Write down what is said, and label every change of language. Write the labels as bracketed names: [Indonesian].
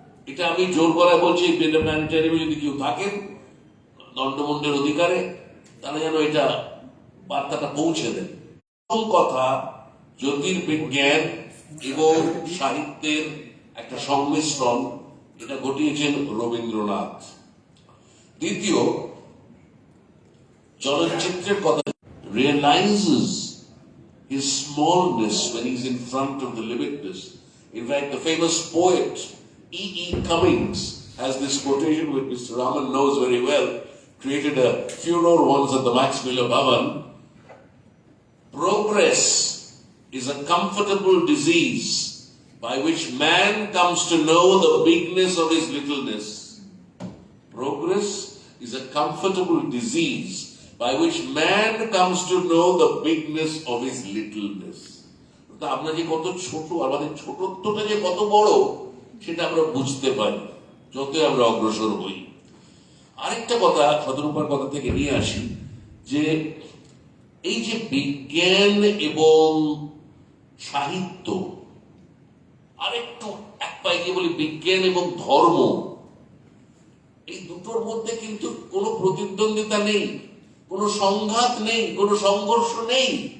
[Bangla] এটা আমি জোর করায় বলছি, প্ল্যানেটারিয়ামে যদি কেউ থাকেন দণ্ডমুণ্ডের অধিকারে, তারা যেন এটা বার্তাটা পৌঁছে দেন। কথা জ্যোতির্বিজ্ঞান এবং সাহিত্যের একটা সংমিশ্রণ, এটা ঘটিয়েছেন রবীন্দ্রনাথ। দ্বিতীয়, চলচ্চিত্রের কথা, [English] realizes his smallness when he's in front of the limitless. In fact, the famous poet E.E. Cummings has this quotation which Mr. Raman knows very well, created a furor once at the Max Miller Bhavan. Progress is a comfortable disease by which man comes to know the bigness of his littleness. Progress is a comfortable disease by which man comes to know the bigness of his littleness. [Bangla] আমরা যে কত ছোট, আমাদের ছোটত্বটা যে কত বড়, সেটা আমরা বুঝতে পারি যতই আমরা অগ্রসর হই। আরেকটা কথা শতরূপার কথা থেকে নিয়ে আসি, যে এই যে বিজ্ঞান এবং সাহিত্য, আরেকটু এক পায়ে গিয়ে বলি বিজ্ঞান এবং ধর্ম, এই দুটোর মধ্যে কিন্তু কোনো প্রতিদ্বন্দ্বিতা নেই, কোনো সংঘাত নেই, কোনো সংঘর্ষ নেই।